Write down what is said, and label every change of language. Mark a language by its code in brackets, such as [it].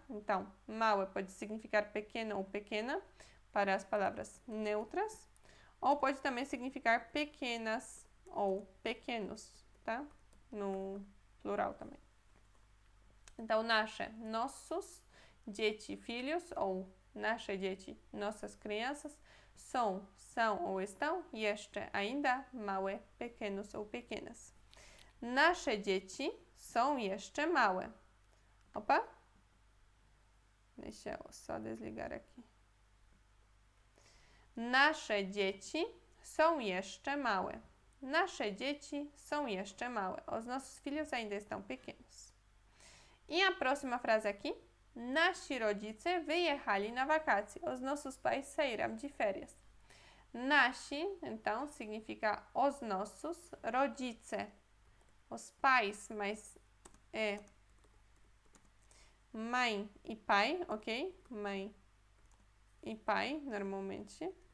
[pt] Então, małe pode significar pequeno ou pequena para as palavras neutras, ou pode também significar pequenas ou pequenos, tá? No plural também. Então, nasze, nossos, dzieci, filhos, ou nasze dzieci, nossas crianças, são ou estão, jeszcze, ainda, małe, pequenos ou pequenas. [pl] Nasze dzieci są jeszcze małe. [pt] Opa! Deixa eu só desligar aqui. [pl] Nasze dzieci są jeszcze małe. Nasze dzieci są jeszcze małe. [pt] Os nossos filhos ainda estão pequenos. E a próxima frase aqui. [pl] Nasi rodzice wyjechali na wakacje. [pt] Os nossos pais saíram de férias. Nasi, então, significa os nossos. Rodzice, os pais, mas é mãe e pai, ok? Mãe e pai, normalmente.